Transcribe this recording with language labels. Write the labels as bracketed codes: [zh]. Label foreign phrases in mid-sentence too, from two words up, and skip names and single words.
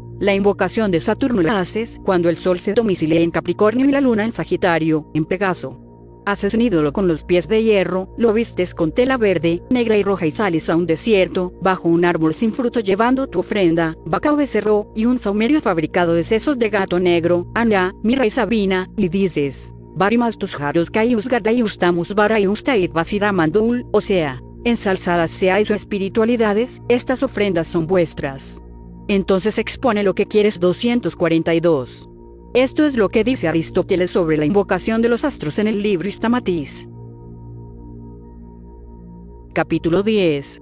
[es] La invocación de Saturno la haces cuando el sol se domicilia en Capricornio y la luna en Sagitario, en Pegaso. Haces un ídolo con los pies de hierro, lo vistes con tela verde, negra y roja y sales a un desierto, bajo un árbol sin fruto llevando tu ofrenda, vaca o becerro, y un saumerio fabricado de sesos de gato negro, Anya, Mirra y Sabina, y dices: Varimas tus jaros caius gardaius tamus baraius tait basiramandul, o sea, ensalzadas seáis o espiritualidades, estas ofrendas son vuestras. Entonces expone lo que quieres 242. Esto es lo que dice Aristóteles sobre la invocación de los astros en el libro Stamatis. Capítulo 10.